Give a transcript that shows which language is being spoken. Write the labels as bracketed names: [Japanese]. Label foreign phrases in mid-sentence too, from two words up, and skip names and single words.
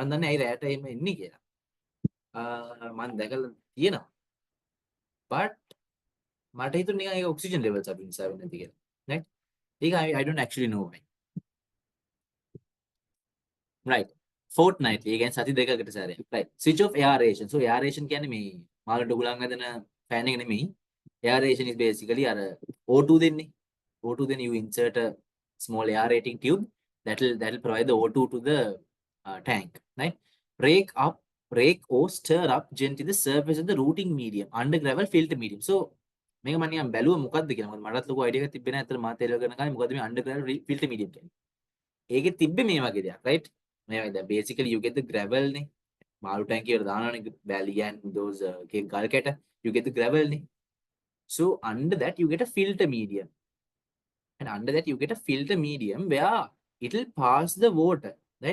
[English] But oxygen levels are right? I don't actually know why. Right. Fortnightly again [Sinhala] සති දෙකකට සැරයක්. [English] Right. Switch off aeration. So aeration [Sinhala] කියන්නේ මේ මාළට උගලන් හදන fan එක නෙමෙයි. [English] Aeration is basically O2 දෙන්නේ. O2 then you insert a small aerating tube that'll provide the O2 to the tank. Right. Rake or stir up gently the surface of the rooting medium under gravel filter medium. [Sinhala] So මේක මම නිකන් බැලුවා මොකක්ද කියලා. මටත් ලොකු අයිඩියා එකක් තිබ්බේ නැහැ. අතට මා තේරුව ගන්න කලින් මොකද්ද මේ [English] under gravel filter medium [Sinhala] කියන්නේ. ඒකේ තිබ්බේ මේ වගේ දෙයක්, [English] right? Basically you get the gravel [Sinhala] මාළු ටැංකි වල [English] and those galketa, you get the gravel so under that you get a filter medium, and under that you get a filter medium where it'll pass the water, right?